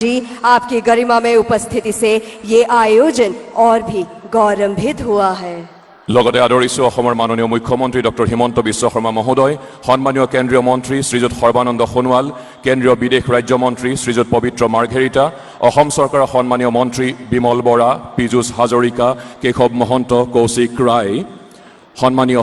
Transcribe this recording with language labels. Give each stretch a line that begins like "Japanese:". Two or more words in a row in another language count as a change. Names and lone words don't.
Hindi: जी, आपकी गरिमा में उपस्थिति से ये आयोजन और भी गौरवान्वित हुआ है।
Assamese: লগতে আদৰিছো অসমৰ মাননীয় মুখ্যমন্ত্ৰী ডক্টৰ হিমন্ত বিশ্ব শৰ্মা মহোদয়, সন্মানীয় কেন্দ্ৰীয় মন্ত্ৰী শ্ৰীযুত সৰ্বানন্দ সোণোৱাল, কেন্দ্ৰীয় বিদেশ ৰাজ্য মন্ত্ৰী শ্ৰীযুত পবিত্ৰ মাৰ্ঘেৰিটা, অসম চৰকাৰৰ সন্মানীয় মন্ত্ৰী বিমল বৰা, পীযুষ হাজৰিকা, কেশৱ মহন্ত, কৌশিক ৰায়, সন্মানীয়